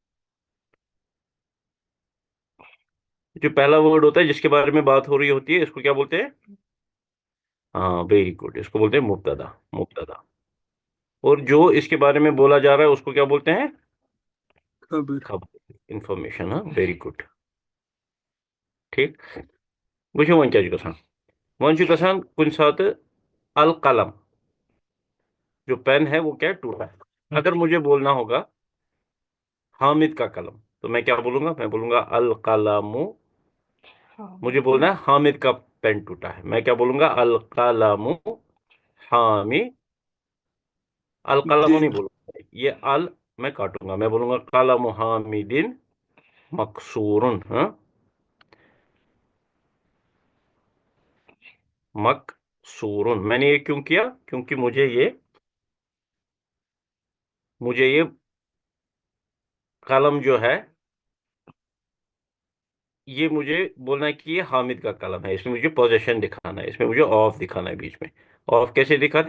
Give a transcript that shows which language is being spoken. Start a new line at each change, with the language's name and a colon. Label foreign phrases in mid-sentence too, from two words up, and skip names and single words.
Hindi: जो पहला वर्ड होता है जिसके बारे में बात हो रही होती है, इसको क्या बोलते हैं? हाँ,
English: very good,
Hindi: इसको बोलते हैं मुब्तदा। मुब्तदा। और जो इसके बारे में बोला जा रहा है उसको क्या बोलते हैं? खबर। खबर, इंफॉर्मेशन। हाँ,
English: very good.
Hindi: ठीक।
Kashmiri: वुचो वन क्या गसान, वन गसान
Hindi: कुछ साथ
Arabic: القلم,
Hindi: जो पेन है वो क्या टूटा है। अगर मुझे बोलना होगा हामिद का कलम, तो मैं क्या बोलूंगा? मैं बोलूंगा
Arabic: القلمُ.
Hindi: मुझे बोलना है हामिद का पेन टूटा है, मैं क्या बोलूंगा?
Arabic: القلمُ حامد۔ القلمُ नहीं दिन।
Hindi: बोलूंगा, ये अल मैं काटूंगा, मैं बोलूंगा
Arabic: قلمُ حامدٍ مكسورٌ.
Hindi: हाँ, मकसूरुन। मैंने ये क्यों किया? क्योंकि मुझे ये कलम जो है, ये मुझे बोलना है कि ये हामिद का कलम है। इसमें मुझे पोजीशन दिखाना है, इसमें मुझे ऑफ दिखाना है बीच में। ऑफ कैसे दिखाते हैं?